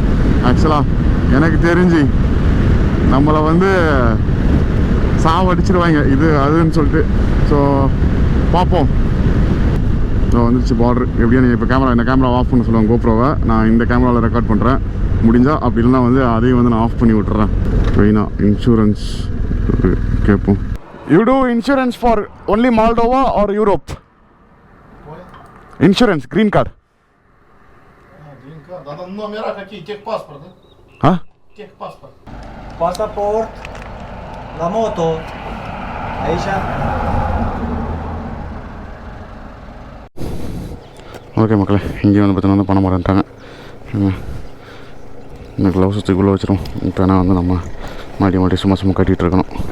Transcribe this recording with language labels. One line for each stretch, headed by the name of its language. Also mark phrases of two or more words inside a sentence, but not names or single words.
Tamil: ஆக்சுவலாக எனக்கு தெரிஞ்சு நம்மளை வந்து சாவடிச்சிருவாங்க இது அதுன்னு சொல்லிட்டு. ஸோ பார்ப்போம். ஸோ வந்துருச்சு பார்டர். எப்படியா நீங்கள் இப்போ இந்த
English: camera off
Tamil: பண்ண சொல்லுவாங்க கோப்ரோவை. நான் இந்த கேமராவில் ரெக்கார்ட் பண்ணுறேன். முடிஞ்சால் அப்படி இல்லைனா வந்து அதையும் வந்து நான் ஆஃப் பண்ணி விட்டுறேன். மெயினாக இன்சூரன்ஸ் கேட்போம்.
English: You do insurance for only Moldova or Europe? Иншуренс, green card. Green card.
Russian: А там номера какие? Техпаспорт, да? А? Техпаспорт. Паспорт,
Romanian: la moto, aici.
Tamil: ஓகே மக்களே, இங்கே வந்து பார்த்தீங்கன்னா பண்ண மாட்டேன்ட்டாங்க. இந்த க்ளவுஸ் தூக்குள்ளே வச்சிரும். இப்போ நான் வந்து நம்ம மாட்டி சும்மா கட்டிகிட்டு இருக்கணும்.